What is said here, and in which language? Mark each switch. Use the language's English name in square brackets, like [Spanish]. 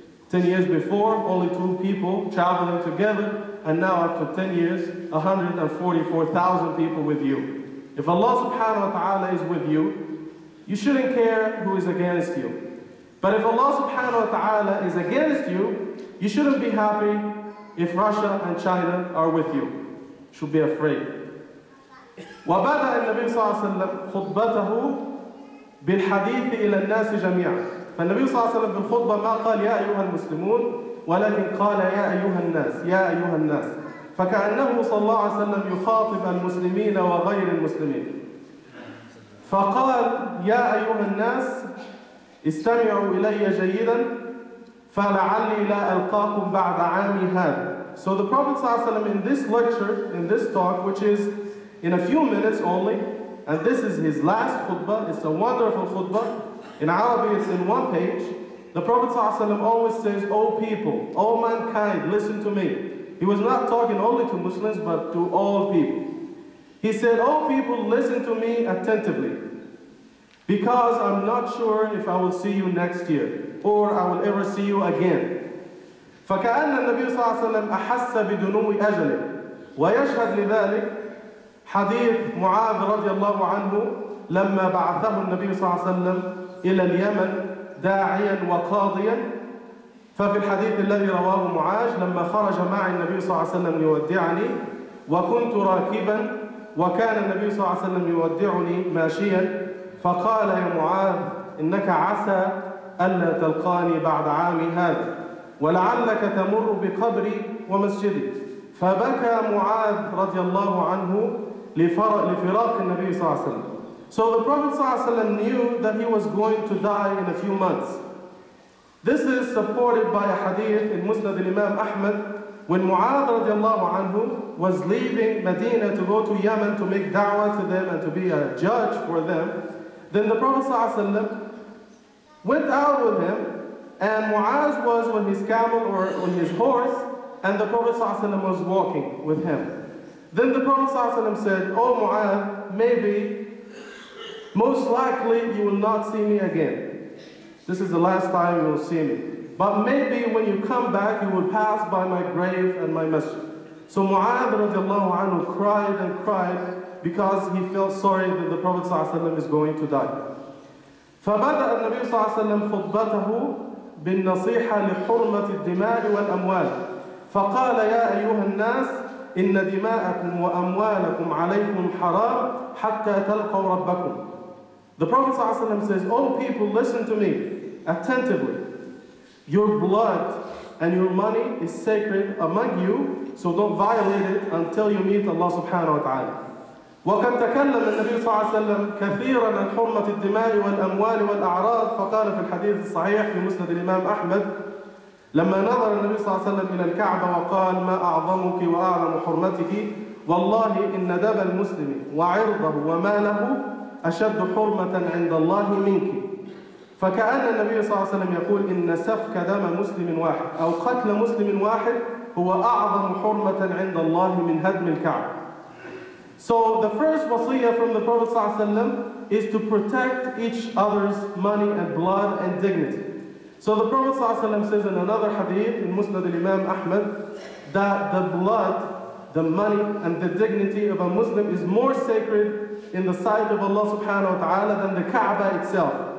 [English] 10 years before, only 2 people traveling together, and now after 10 years, 144,000 people with you. If Allah subhanahu wa ta'ala is with you, you shouldn't care who is against you. But if Allah subhanahu wa ta'ala is against you, you shouldn't be happy if Russia and China are with you. You should be afraid. [Arabic] وبدأ النبي صلى الله عليه وسلم خطبته بالحديث إلى الناس جميعا. فالنبي صلى الله عليه وسلم بالخطبة ما قال يا أيها المسلمون، ولكن قال يا أيها الناس، يا أيها الناس. فكأنه صلى الله عليه وسلم يخاطب المسلمين وغير المسلمين. فقال يا أيها الناس استمعوا إلي جيدا فلعلي لا ألقاكم بعد عامي هذا. [English] So the Prophet ﷺ in this lecture, in this talk, which is in a few minutes only, and this is his last khutbah, it's a wonderful khutbah. In Arabic it's in 1 page. The Prophet ﷺ always says, "O people, O mankind, listen to me." He was not talking only to Muslims, but to all people. He said, "O people, listen to me attentively, because I'm not sure if I will see you next year, or I will ever see you again." [Arabic] فكأن النبي صلى الله عليه وسلم أحس بدنو أجله، ويشهد لذلك حديث معاذ رضي الله عنه لما بعثه النبي صلى الله عليه وسلم إلى اليمن داعيا وقاضيا ففي الحديث الذي رواه معاذ لما خرج معي النبي صلى الله عليه وسلم ليودعني وكنت راكبا وكان النبي صلى الله عليه وسلم يودعني ماشيا فقال يا معاذ إنك عسى ألا تلقاني بعد عامي هذا ولعلك تمر بقبري ومسجدي فبكى معاذ رضي الله عنه لفراق النبي صلى الله عليه وسلم. [English] So the Prophet [Arabic] صلى الله عليه وسلم [English] knew that he was going to die in a few months. This is supported by a hadith in Musnad al-Imam Ahmad when Mu'adh radiallahu anhu was leaving Medina to go to Yemen to make da'wah to them and to be a judge for them. Then the Prophet ﷺ went out with him and Mu'adh was on his camel or on his horse and the Prophet ﷺ was walking with him. Then the Prophet ﷺ said, "Oh Mu'adh, maybe, most likely you will not see me again. This is the last time you will see me. But maybe when you come back, you will pass by my grave and my masjid." So Mu'adh radiallahu anhu cried and cried because he felt sorry that the Prophet ﷺ is going to die. [Arabic] فبدأ النبي صلى الله عليه وسلم خطبته بالنصيحة لحرمة الدماء والأموال فقال يا أيها الناس إن دماءكم وأموالكم عليكم حرام حتى تلقوا ربكم. [English] The Prophet ﷺ says, "Oh people, listen to me attentively. Your blood and your money is sacred among you, so don't violate it until you meet Allah subhanahu wa ta'ala." [Arabic] وقد تكلم النبي صلى الله عليه وسلم كثيرا عن حرمة الدماء والأموال والأعراض فقال في الحديث الصحيح في مسند الإمام أحمد لما نظر النبي صلى الله عليه وسلم إلى الكعبة وقال ما أعظمك وأعظم حرمتك والله إن دم المسلم وعرضه وماله أشد حرمة عند الله منك. فكأن النبي صلى الله عليه وسلم يقول إن سفك دم مسلم واحد أو قتل مسلم واحد هو أعظم حرمة عند الله من هدم الكعبة. [English] So the first wasiyah from the Prophet [Arabic] صلى الله عليه وسلم [English] is to protect each other's money and blood and dignity. So the Prophet [Arabic] صلى الله عليه وسلم [English] says in another hadith in Musnad al-Imam Ahmad that the blood, the money and the dignity of a Muslim is more sacred in the sight of Allah subhanahu wa ta'ala than the Kaaba itself.